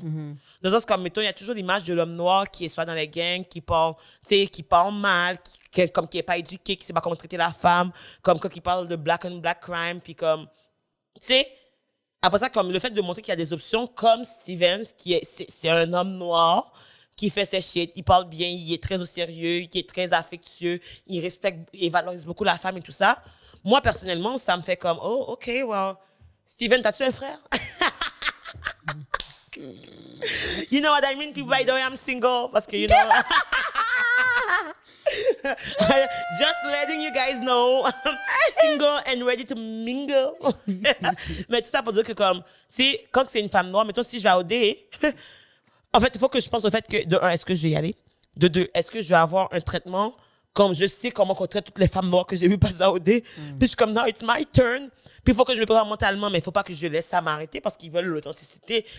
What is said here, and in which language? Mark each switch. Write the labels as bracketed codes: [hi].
[fr] Dans le sens, comme, mettons, il y a toujours l'image de l'homme noir qui est soit dans les gangs, qui parle, tu sais, qui parle mal, comme qui est pas éduqué, qui sait pas comment traiter la femme, comme quand il parle de [en] black on black crime, [fr] puis comme, tu sais, après ça, comme le fait de montrer qu'il y a des options comme Stevens, c'est un homme noir qui fait ses shit, il parle bien, il est très au sérieux, il est très affectueux, il respecte et valorise beaucoup la femme et tout ça. Moi, personnellement, ça me fait comme, oh, [en] OK, well, [fr] Steven, t'as-tu un frère? [en] You know what I mean? People, by the way, I'm single, [fr] parce que, [en] you know... Just letting you guys know, single and ready to mingle. [fr] Mais tout ça pour dire que comme, si quand c'est une femme noire, mettons si je vais à OD, en fait, il faut que je pense au fait que, de un, est-ce que je vais y aller? De deux, est-ce que je vais avoir un traitement comme je sais comment on traite toutes les femmes noires que j'ai vues passer à OD? Puis je suis comme, [en] now it's my turn. [fr] Puis il faut que je me prépare mentalement, mais il faut pas que je laisse ça m'arrêter parce qu'ils veulent l'authenticité.